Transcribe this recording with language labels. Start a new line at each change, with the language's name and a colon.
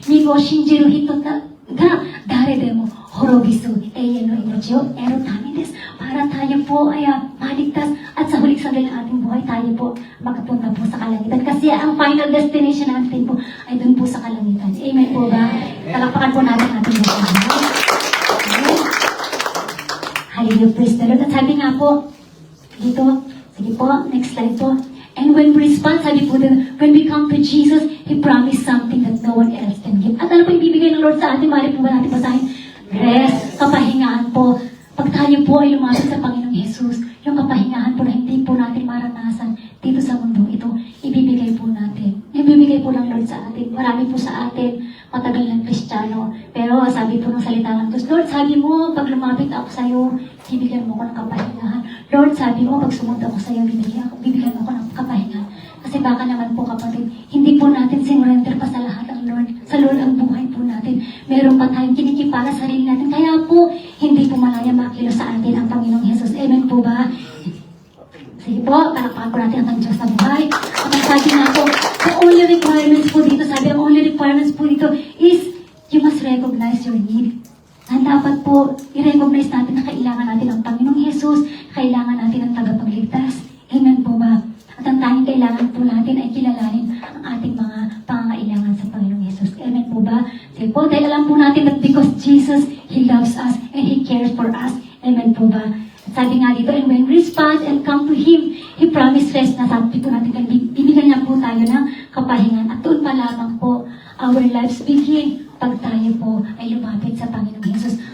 Japanese: 身を信じる人が誰でも滅びず永遠の命を得るためです。
Filipino: Para tayo po ay maligtas at sa huling sandali ng ating buhay, tayo po makapunta po sa kalangitan. Kasi ang final destination natin po ay dun po sa kalangitan. Amen po ba? Talakpakan po natin ating buhay.
English: Hallelujah, praise the Lord.
Filipino: At sabi nga po, dito, sige po,
English: next slide
Filipino: po.
English: And when we respond,
Filipino: sabi po din,
English: when we come to Jesus, He promised something that no one else can give.
Filipino: At ano po ibibigay ng Lord sa atin? Mali po ba natin basahin? Rest, kapahingahan po. Pag tayo po ay lumapit sa Panginoong Jesus, yung kapahingahan po na hindi po natin maranasan dito sa mundong ito, ibibigay po natin. Ibibigay po ng Lord sa atin. Marami po sa atin, matagal ng Kristiyano. Pero sabi sabi po ng salita ng Diyos, Lord, sabi mo, pag lumapit ako sa iyo, bibigyan mo ko ng kapahingahan. Lord, sabi mo, pag sumunod ako sa iyo, bibigyan mo ko ng kapahingahan. Kasi baka naman po kapatid, hindi po natin sinurrender pa sa lahat ang Lord. Sa Lord ang buhay po natin. Meron pa tayong kinikipara sa sarili natin. Kaya po, hindi po malaya makilos sa atin ang Panginoong Jesus. Amen po ba? Sige po, palakpakan po natin ang Diyos sa buhay. At ang sabi nga po,
English: the only requirements po dito, sabi ang only requirements po dito is you must recognize your need.
Filipino: And dapat po, i-recognize natin na kailangan natin ang Panginoong Jesus, kailangan natin ang tagapagligtas. Amen po ba? At ang tanging kailangan po natin ay kilalanin ang ating mga pangangailangan sa Panginoong Jesus. Amen po ba? Sige po, dahil alam po natin
English: that because Jesus, He loves us and He cares for us.
Filipino: Amen po ba? At sabi nga dito,
English: and when we respond and come to Him, He promised rest
Filipino: na sabi po natin, bibigyan niya po tayo ng kapahingan. At doon pa lamang po,
English: our lives begin
Filipino: pag tayo po ay lumapit sa Panginoong Jesus.